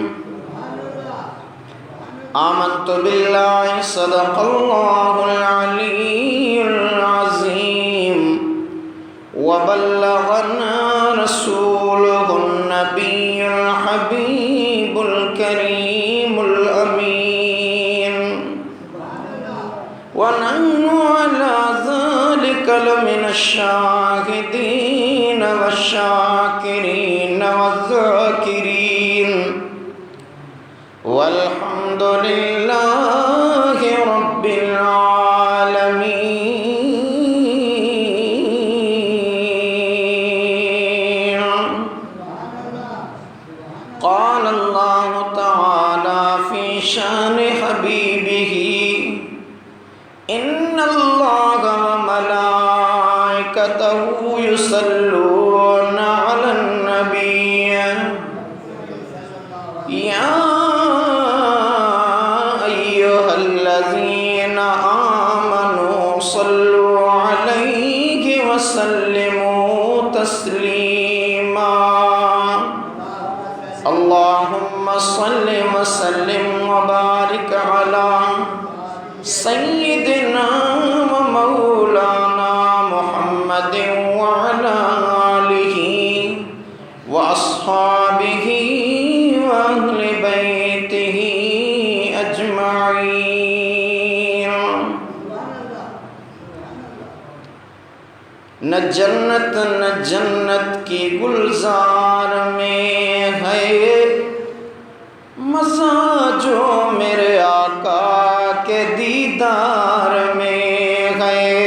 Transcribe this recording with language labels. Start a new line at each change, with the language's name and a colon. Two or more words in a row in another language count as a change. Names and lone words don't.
Arabic: آمنت بالله صدق الله العلي العظيم وبلغنا رسوله النبي الحبيب الكريم الأمين ونحن على ذلك لمن الشاهدين والشاكرين والذاكرين والحمد لله رب العالمين. قال الله تعالى في شأن حبيبه إن الله وملائكته يصلون على النبي يا أيها الذين آمنوا صلوا عليه وسلموا تسليما. اللهم صل وسلم وبارك على سيدنا ومولانا محمد وعلى آله وأصحابه وأهل بيته أجمعين.
Urdu: نہ جنت کی گلزار میں ہے مزہ جو میرے آقا کے دیدار میں ہے.